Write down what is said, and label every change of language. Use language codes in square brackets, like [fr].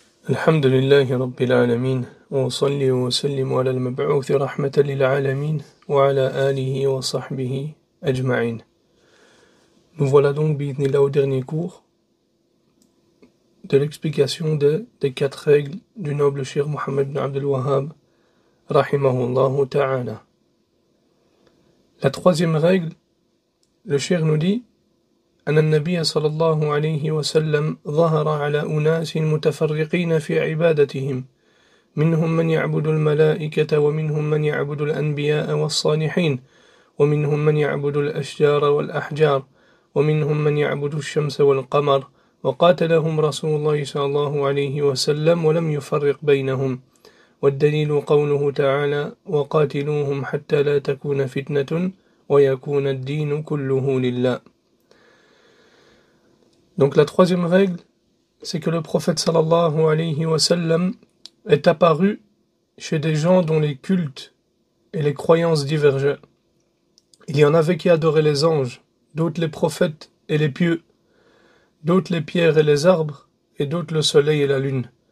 [ar] الحمد لله رب العالمين وأصلي وأسلم على المبعوث رحمة للعالمين وعلى آله وصحبه أجمعين. [fr] Nous voilà donc bi'idhnillah au dernier cours de l'explication des 4 règles du noble cheikh Mohammed ibn Abdul Wahhab rahimahullah ta'ala. La 3e règle, le cheikh nous dit [ar] أن النبي صلى الله عليه وسلم ظهر على أناس متفرقين في عبادتهم منهم من يعبد الملائكة ومنهم من يعبد الأنبياء والصالحين ومنهم من يعبد الأشجار والأحجار ومنهم من يعبد الشمس والقمر وقاتلهم رسول الله صلى الله عليه وسلم ولم يفرق بينهم والدليل قوله تعالى وقاتلوهم حتى لا تكون فتنة ويكون الدين كله لله. [fr] Donc la 3e règle, c'est que le prophète sallallahu alayhi wa sallam est apparu chez des gens dont les cultes et les croyances divergeaient. Il y en avait qui adoraient les anges, d'autres les prophètes et les pieux, d'autres les pierres et les arbres, et d'autres le soleil et la lune.